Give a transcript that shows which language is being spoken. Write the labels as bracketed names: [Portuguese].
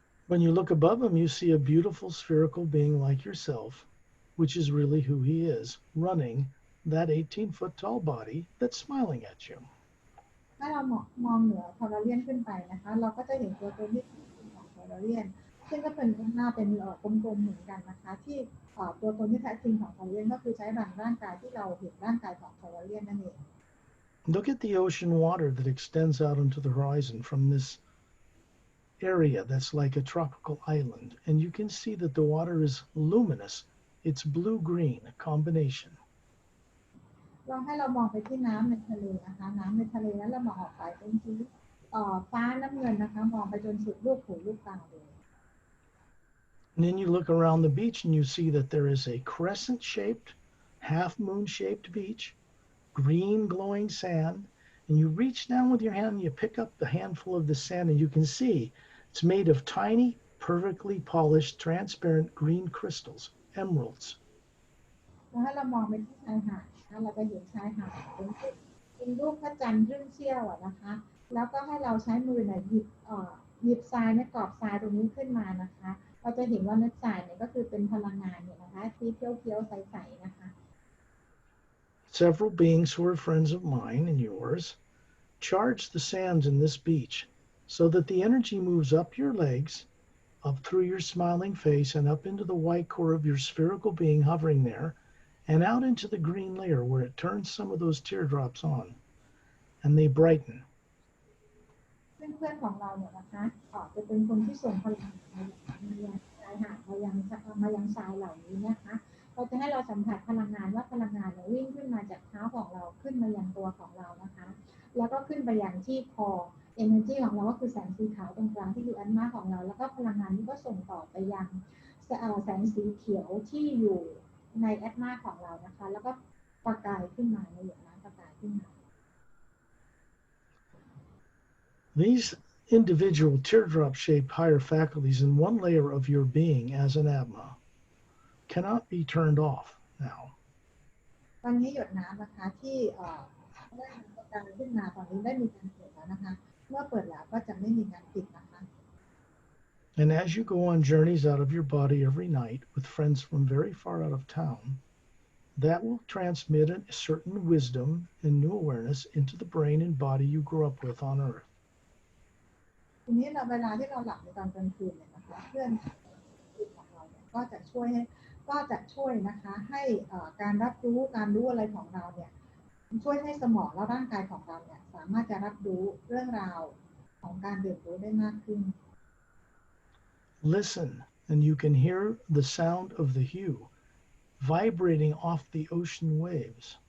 [English] When you look above him, you see a beautiful spherical being like yourself, which is really who he is, running that 18-foot tall body that's smiling at you. [Thai] ถ้าเรามองเหนือคอร์เรียนขึ้นไปนะคะเราก็จะเห็นตัวตนที่ของคอร์เรียนซึ่งก็เป็นหน้าเป็นกลมๆเหมือนกันนะคะที่ตัวตนที่แท้จริงของคอร์เรียนก็คือใช้ร่างกายที่เราเห็นร่างกายของคอร์เรียนนั่นเอง [English] Look at the ocean water that extends out into the horizon from this area that's like a tropical island, and you can see that the water is luminous. It's blue-green, a combination. [Thai] ลองให้เรามองไปที่น้ำในทะเลนะคะน้ำในทะเลนั้นเรามองออกไปเป็นสีฟ้าน้ำเงินนะคะมองไปจนสุดลูกหูลูกตาเลย [English] And then you look around the beach and you see that there is a crescent-shaped, half-moon-shaped beach, green glowing sand, and you reach down with your hand and you pick up the handful of the sand and you can see it's made of tiny, perfectly polished, transparent green crystals, emeralds. [Thai] แล้วให้เรามองไปที่ชายหาดนะเราจะเห็นชายหาดเป็นรูปพระจันทร์รึ่งเสี้ยวนะคะแล้วก็ให้เราใช้มือเนี่ยหยิบทรายในกรอบทรายตรงนี้ขึ้นมานะคะเราจะเห็นว่าเม็ดทรายเนี่ยก็คือเป็นพลังงานเนี่ยนะคะสีเขียวๆใสๆนะคะ [English] Several beings who are friends of mine and yours charge the sands in this beach so that the energy moves up your legs, up through your smiling face, and up into the white core of your spherical being hovering there, and out into the green layer where it turns some of those teardrops on, and they brighten. [Thai] เพื่อนๆของเราเนี่ยนะคะจะเป็นคนที่ส่งพลังมายังชายหาดมายังทรายเหล่านี้นะคะเราจะให้เราสัมผัสพลังงานว่าพลังงานเนี่ยวิ่งขึ้นมาจากเท้าของเราขึ้นมายังตัวของเรานะคะแล้วก็ขึ้นไปยังที่คอ energy ของเราก็คือแสงสีขาวตรงกลางที่อยู่อันมาของเราแล้วก็พลังงานนี้ก็ส่งต่อไปยังแสงสีเขียวที่อยู่ในแอดมาของเรานะคะแล้วก็ประกายขึ้นมาในหยดน้ำประกายขึ้นมา [English] These individual teardrop-shaped higher faculties in one layer of your being as an Atma cannot be turned off now. [Thai] ตอนนี้หยดน้ำนะคะที่ได้ประกายขึ้นมาตอนนี้ได้มีการเปิดแล้วนะคะเมื่อเปิดแล้วก็จะไม่มีการปิดนะคะ [English] And as you go on journeys out of your body every night with friends from very far out of town, that will transmit a certain wisdom and new awareness into the brain and body you grew up with on earth. [Thai] ทีนี้เราเวลาที่เราหลับในตอนกลางคืนเนี่ยนะคะเพื่อนของเราเนี่ยก็จะช่วยนะคะให้การรับรู้อะไรของเราเนี่ยช่วยให้สมองและร่างกายของเราเนี่ยสามารถจะรับรู้เรื่องราวของการเรียนรู้ได้มากขึ้น [English] Listen, and you can hear the sound of the hue vibrating off the ocean waves.